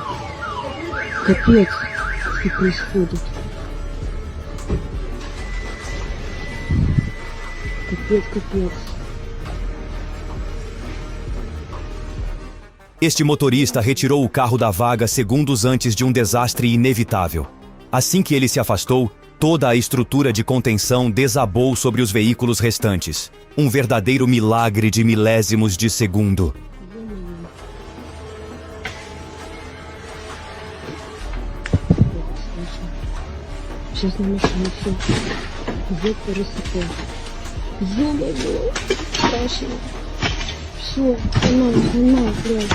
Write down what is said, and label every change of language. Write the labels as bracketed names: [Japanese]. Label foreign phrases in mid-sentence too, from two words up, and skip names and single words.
[Russian] Капец, что происходит. Капец. [Portuguese] Este motorista retirou o carro da vaga segundos antes de um desastre inevitável. Assim que ele se afastou, toda a estrutura de contenção desabou sobre os veículos restantes. Um verdadeiro milagre de milésimos de segundo. [Russian] Сейчас на машине все. Взять парусико. Ё-моё, страшно. Все, хана, блядь.